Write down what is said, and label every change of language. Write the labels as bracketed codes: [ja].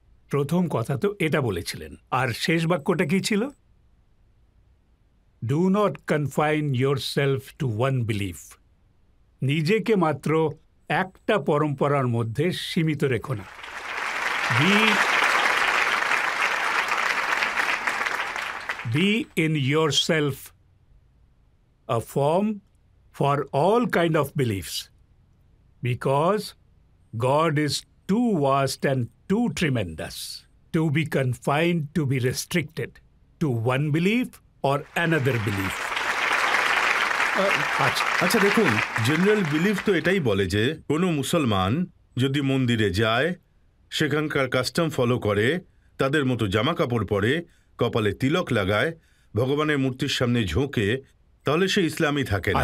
[bn] প্রথম কথা তো এটা বলেছিলেন। আর শেষ বাক্যটা কি ছিল? [en] Do not confine yourself to one belief. [bn] নিজেকে মাত্র একটা পরম্পরার মধ্যে সীমিত রেখো না। [en] Be in yourself a form for all kind of beliefs, because God is too vast and too tremendous to be confined, to be restricted to one belief or another belief. [bn] আচ্ছা দেখুন, general belief তো এটাই বলে যে কোনো মুসলমান যদি মন্দিরে যায়, সেখানকার কাস্টম ফলো করে, তাদের মতো জামা কাপড় পরে, কপালে তিলক লাগায়, ভগবানের মূর্তির সামনে ঝোঁকে, তাহলে সে ইসলামই থাকে না।